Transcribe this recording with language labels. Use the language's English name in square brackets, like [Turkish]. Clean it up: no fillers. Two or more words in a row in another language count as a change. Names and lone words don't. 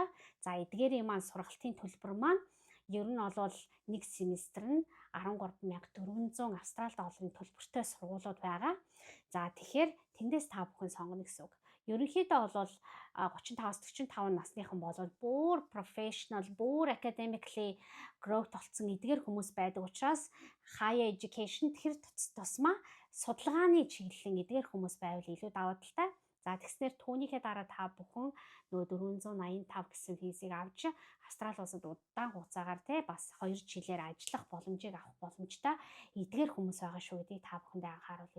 [Mongolian] За эдгээрийн маань сургалтын төлбөр маань ер нь бол нэг семестр нь 13,400 Австрали долларын төлбөртэй сургуулиуд байгаа. За тэгэхээр тэндээс та бүхэн сонгоно гэсэн үг. Ерөнхийдөө бол 35-аас 45 насныхан бол бүр professional, бүр [English] academically growth [Mongolian] болсон эдгээр хүмүүс байдаг учраас [English] higher education [Mongolian] тэр тусмаа судалгааны чиглэлийн эдгээр хүмүүс байвал илүү даваа талтай. За тэгснээр түүнийхээ дараа та бүхэн нөгөө 485 гэсэн визийг авч Австрали улсад удаан хугацаагаар бас 2 жилээр ажиллах боломжийг авах боломжтой эдгээр хүмүүс байгаа шүү гэдгийг та бүхэндээ анхааруулъя.